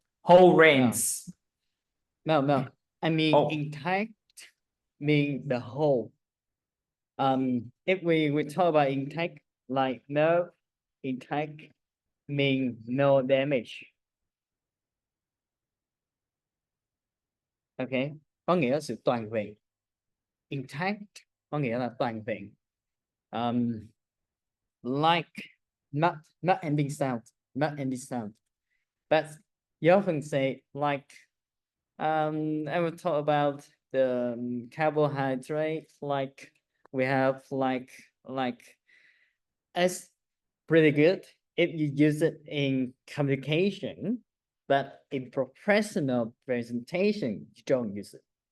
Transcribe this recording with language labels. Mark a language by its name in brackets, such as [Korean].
[English] Whole rains. No. I mean, Oh. intact mean the whole. If we talk about intact, like no, intact mean no damage. [Vietnamese] Okay, có nghĩa là sự toàn vẹn. Intact có nghĩa là toàn vẹn. [English] Like not ending sound, but you often say like, I will talk about the carbohydrates, like we have like it's pretty good if you use it in communication, but in professional presentation you don't use it.